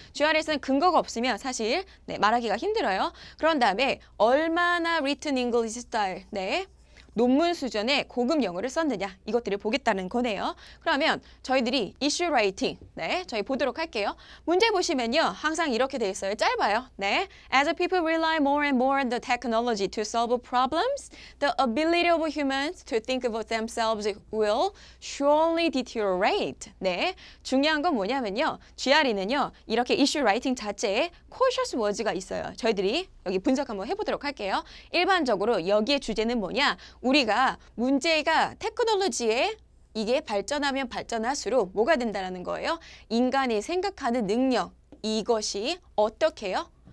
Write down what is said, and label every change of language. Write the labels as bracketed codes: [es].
[ko] GR에서는 근거가 없으면 사실 말하기가 힘들어요. 그런 다음에 얼마나 [en] written English style, [ko] 논문 수준의 고급 영어를 썼느냐 이것들을 보겠다는 거네요. 그러면 저희들이 이슈 라이팅 저희 보도록 할게요. 문제 보시면요. 항상 이렇게 돼 있어요. 짧아요. [en] As people rely more and more on the technology to solve problems, the ability of humans to think about themselves will surely deteriorate. [ko] 중요한 건 뭐냐면요. GRE는요. 이렇게 이슈 라이팅 자체에 [en] cautious words [ko] 가 있어요. 저희들이 여기 분석 한번 해보도록 할게요. 일반적으로 여기에 주제는 뭐냐? 우리가 문제가 테크놀로지에 이게 발전하면 발전할수록 뭐가 된다는 거예요? 인간이 생각하는 능력, 이것이 어떻게 해요?